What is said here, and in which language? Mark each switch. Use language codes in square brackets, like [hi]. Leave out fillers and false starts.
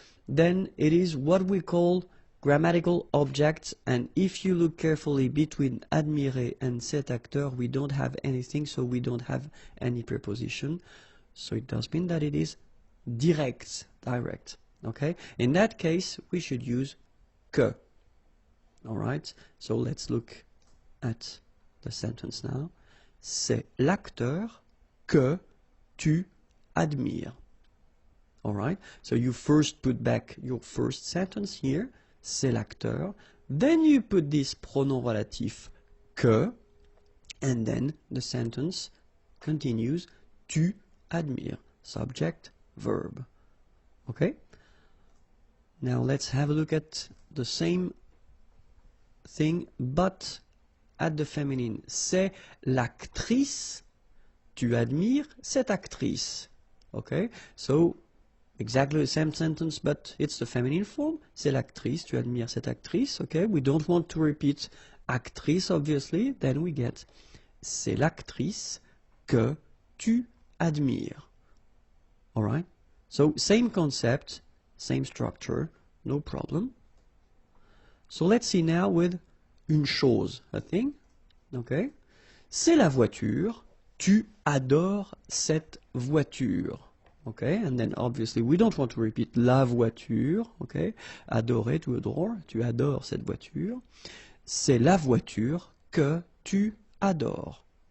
[en] Then it is what we call grammatical objects, and if you look carefully between admirer and cet acteur, we don't have anything, so we don't have any preposition, so it does mean that it is direct, okay? In that case, we should use que. Alright, so let's look at the sentence now. [fr] C'est l'acteur que tu admires. [en] Alright, so you first put back your first sentence here, [fr] c'est l'acteur, [en] then you put this pronom relatif que, and then the sentence continues, tu admires, subject, verb. Okay? Now let's have a look at the same thing, but at the feminine. [fr] C'est l'actrice, tu admires cette actrice. [en] Okay, so exactly the same sentence, but it's the feminine form. [fr] C'est l'actrice, tu admires cette actrice, [en] okay? We don't want to repeat actrice, obviously. Then we get [fr] c'est l'actrice que tu admires. [en] All right? So, same concept, same structure, no problem. So, let's see now with une chose, a thing, okay? [fr] C'est la voiture, tu adores cette voiture. [en] Okay, and then obviously we don't want to repeat la voiture, okay? [fr] Adorer, [en] to adore, [fr] tu adores cette voiture. C'est la voiture que tu adores.